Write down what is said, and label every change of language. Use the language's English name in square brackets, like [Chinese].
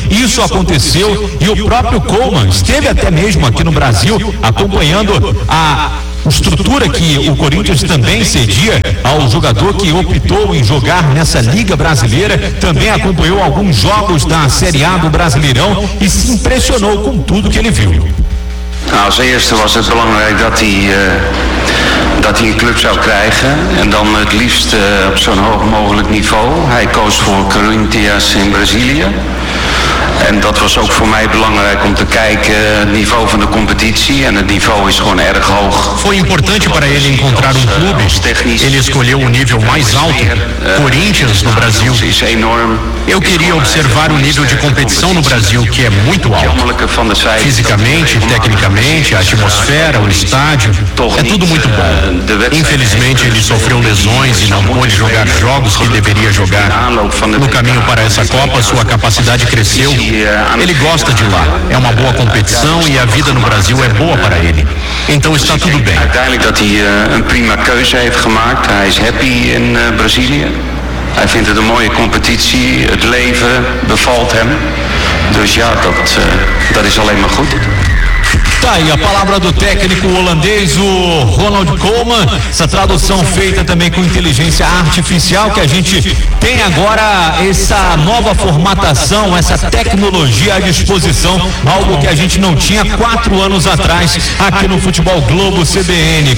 [Portuguese] Isso aconteceu e o próprio Koeman esteve até mesmo aqui no Brasil acompanhando a estrutura que o Corinthians também cedia ao jogador que optou em jogar nessa Liga Brasileira. Também acompanhou alguns jogos da Série A do Brasileirão e se impressionou com tudo que ele viu. [Dutch] Als eerste was het belangrijk dat hij een club zou krijgen. En dan het liefst op zo'n hoog mogelijk niveau. Hij koos voor Corinthians in Brazilië. En dat was ook voor mij belangrijk om te kijken het niveau van de competitie. En het niveau is gewoon erg hoog. [Portuguese] Foi importante para ele encontrar um clube. Ele escolheu o nível mais alto, Corinthians, no Brasil. Eu queria observar o nível de competição no Brasil, que é muito alto. Fisicamente, tecnicamente, a atmosfera, o estádio, é tudo muito bom. Infelizmente, ele sofreu lesões e não pôde jogar jogos que deveria jogar. No caminho para essa Copa, sua capacidade cresceu. Ele gosta de lá, é uma boa competição e a vida no Brasil é boa para ele. Então está tudo bem. [Dutch] Uiteindelijk dat hij een prima keuze heeft gemaakt. Hij is happy in Brazilië. Hij vindt het een mooie competitie. Het leven bevalt hem. Dus ja, dat is alleen maar goed. [Portuguese] Tá aí a palavra do técnico holandês, o Ronald Koeman. Essa tradução feita também com inteligência artificial, que a gente tem agora essa nova formatação, essa tecnologia à disposição, algo que a gente não tinha 4 anos atrás aqui no Futebol Globo CBN.